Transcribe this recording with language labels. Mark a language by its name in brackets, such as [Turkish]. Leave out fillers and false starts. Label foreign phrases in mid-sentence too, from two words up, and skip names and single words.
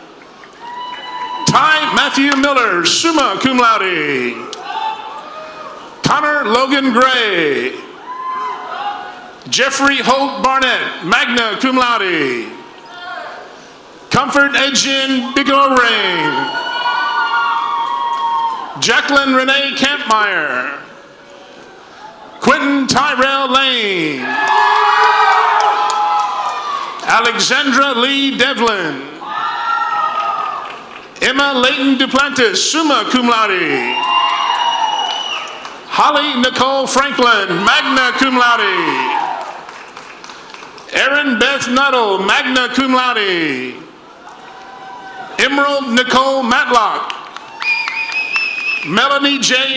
[English] Ty Matthew Miller, [Latin] summa cum laude, [English] Connor Logan Gray, Jeffrey Holt Barnett, [Latin] magna cum laude, [English] Comfort Ejin Bigelow Ring, Jacqueline Renee Campmeyer, Quentin Tyrell Lane, Alexandra Lee Devlin, Emma Layton Duplantis, [Latin] summa cum laude, [English] Holly Nicole Franklin, [Latin] magna cum laude, [English] Erin Beth Nuttall, [Latin] magna cum laude, [English] Emerald Nicole Matlock, Melanie J.